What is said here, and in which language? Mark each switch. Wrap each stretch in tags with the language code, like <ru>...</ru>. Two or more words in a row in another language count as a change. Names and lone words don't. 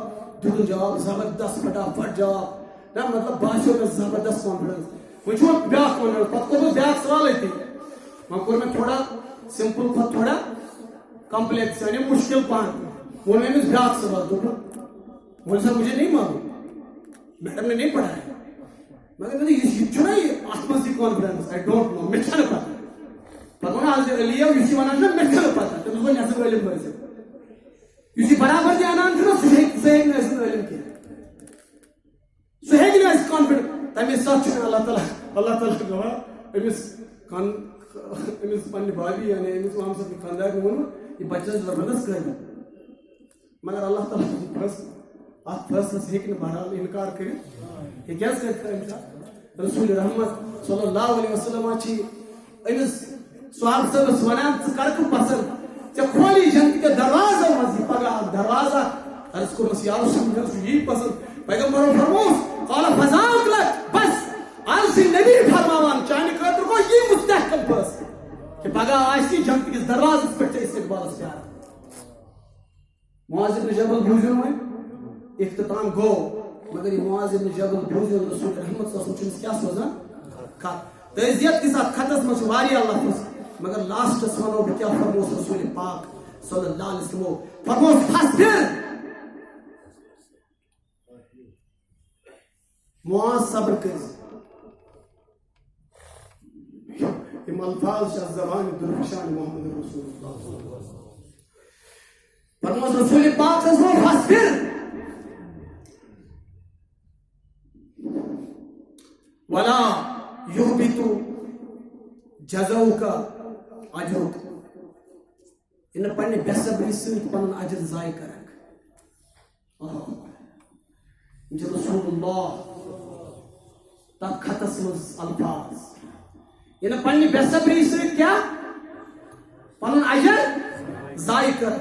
<ks>دیُتُن جواب زبردست فٹافٹ جواب نہ مطلب باسیو مےٚ زبردست کانفڈنس. وۄنۍ چھُ وۄنۍ بیٛاکھ کانفڈنس پتہٕ کوٚرمُت بیٛاکھ سوال أتی وۄنۍ کوٚر مےٚ تھوڑا سمپل کھۄتہٕ تھوڑا کمپلیکس یعنی مشکل پہن. ووٚن مےٚ أمِس بیٛاکھ سوال دوٚپُن وۄنۍ سا</ks> <ur>مجھے نہیں معلوم میڈم نے نہیں پڑھا ہے مگر یہ</ur> <ks>چھُنا یہِ اتھ منٛز یہِ کانفڈنس</ks> <en>I don't know</en> <ks>مےٚ چھنہٕ پتہ. پتہٕ ووٚن حضرت علی یُس یہِ ونان چھُ مےٚ چھنہٕ پتہ تٔمِس ووٚن یہِ ہسا عٲلِم ٲسِتھ. یُس یہِ برابر تہِ انان چھُنہ سُہ ہیٚکہِ نہٕ ٲسِتھ عٲلِم کینٛہہ سُہ ہیٚکہِ نہٕ ٲسِتھ کانفڈنٹ. تمے ساتہٕ چھُ مےٚ اللہ تعالیٰ گواہ أمِس پننہِ بابی یعنی أمِس اِمام صٲبنہِ خانٛدارنہِ ووٚنمُت یہِ بچہِ چھِ زبردست قٲبِل مگر اللہ تعالیٰ سُنٛد فٲصلہٕ اتھ فٲصلس ہیٚکہِ نہٕ بہرحال انکار کٔرِتھ. یہِ کیٛازِ کٔرِتھ أمۍ ساتہٕ رسول رحمت</ks> <ar>صلی اللہ علیہ وسلم</ar> <ks>چھِ أمِس صحابہ صٲبس ونان ژٕ کر کُن پسنٛد ژےٚ کھولی</ks> <ur>جنت کے دروازو</ur> <ks>منٛز یہِ پگاہ اکھ دروازہ عرض کوٚرمس یا رسول مےٚ چھُ یی پسنٛد. پیغمبرو فرمووُس</ks> <ar>قال فذاک لک</ar> <ks>بس آز چھِ نبی فرماوان چانہِ خٲطرٕ گوٚو یی مستحکم فٲصلہٕ کہ پگاہ آسہِ جنت کِس دروازس پٮ۪ٹھ ژےٚ استقبالس پیاران. معاذ ابن جبل بوٗزِو وۄنۍ اختتام گوٚو مگر یہِ معاذ ابن جبل بوٗزِو رسول رحمت</ks> <ar>صلی اللہ علیہ وسلم</ar> <ks>چھُ أمِس کیٛاہ سوزان خط. تعزیت کِس اتھ خطس منٛز چھِ واریاہ لفظ مگر لاسٹس ونو بہٕ کیٛاہ فرمووُس رسول پاک</ks> <ar>صلی اللہ علیہ وسلمو.</ar> <ks>فرمووُس فاصبر معاذ صبر کٔرِو. یِم الفاظ چھِ زبانہِ درخشان محمد رسول اللہ. فرمووُس رسول پاک</ks> <ar>صلی اللہ علیہ وسلم فاصبر ولا يهبط جزاؤك اجرك.</ar> <ks>ان پننہِ بے صبری سۭتۍ پنُن اجر ضایع کرکھ. یِم چھِ رسول اللہ تتھ خطس منٛز الفاظ یہِ نہٕ پننہِ بے صبری سۭتۍ کیٛاہ پنُن اجر ضایع کرکھ.</ks>